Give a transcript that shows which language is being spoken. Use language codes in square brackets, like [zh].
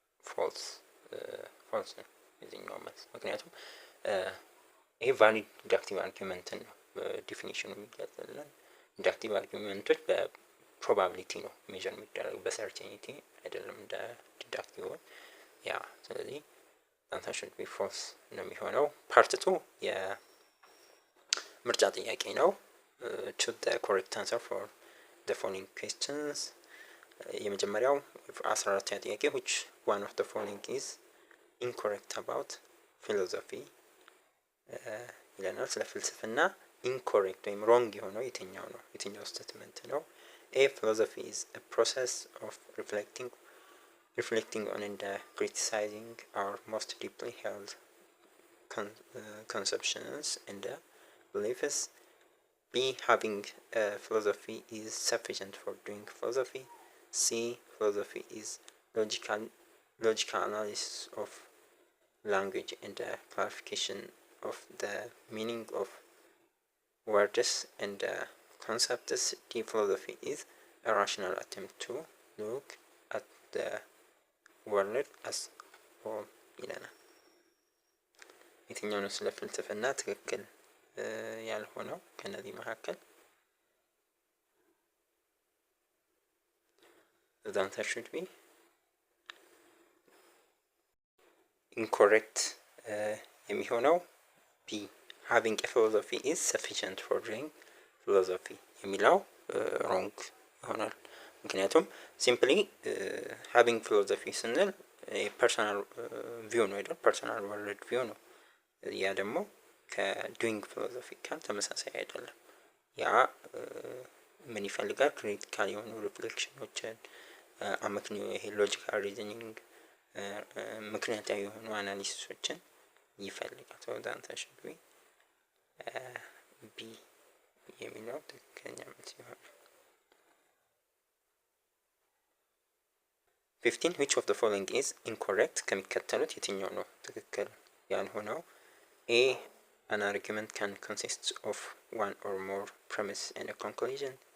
[am] false ነው የዚህኛው መልስ። ምክንያቱም ይሄ [en] valid inductive argument [am] ነው ዲፊኒሽኑ የሚገልጽልን። ኢንዳክቲቭ አርጊመንቶች በፕሮባቢሊቲ ነው ሜዥር የሚደረጉ በሰርቴኒቲ አይደለም እንደ ዲዳክቲቭ ያ። ስለዚህ [en] answer should be false [am] ነው የሚሆነው። ፓርት 2 የምርጫ ጥያቄ ነው። [en] choose the correct answer for the following questions። [am] የመጀመሪያው 14ኛ ጥያቄ [en] which one of the following is incorrect about philosophy [am] ይለናል። ስለ ፍልስፍና incorrect ወይም wrong የሆነው የትኛው ነው? የትኛው ስቴትመንት ነው? [en] A philosophy is a process of reflecting on and criticizing our most deeply held conceptions and beliefs. B having a philosophy is sufficient for doing philosophy. C philosophy is logical analysis of language and clarification of the meaning of words and concepts. D philosophy is a rational attempt to look at the world as whole ይለናል። [am] የትኛው ነው ስለ ፍልስፍና ትክክል ያልሆነው ከነዚህ መካከል? [en] the answer should be incorrect [am] የሚሆነው [en] B having a philosophy is sufficient for doing philosophy [am] የሚለው ሮንግ ይሆናል። ምክንያቱም ሲምፕሊ having philosophy ስንል ፐርሰናል ቪው ነው አይደል? ፐርሰናል ወርልድ ቪው ነው። ያ ደግሞ ከዱይንግ ፊሎሶፊ ጋር ተመሳሳይ አይደለም። ያ ምን ይፈልጋል? ክሪቲካል የሆኑ ሪፍሌክሽኖችን አመክንዮ ይሄ ሎጂካል ሪዝኒንግ ምክንያታዊ የሆኑ አናሊሲሶችን ይፈልጋል። [en] so the answer should be B [am] የሚለው ትክክለኛ መልስ ይሆናል። 15 [en] which of the following is incorrect? [am] ከሚከተሉት የትኛው ነው ትክክል ያልሆነው? [en] A an argument can consist of one or more premise and a conclusion.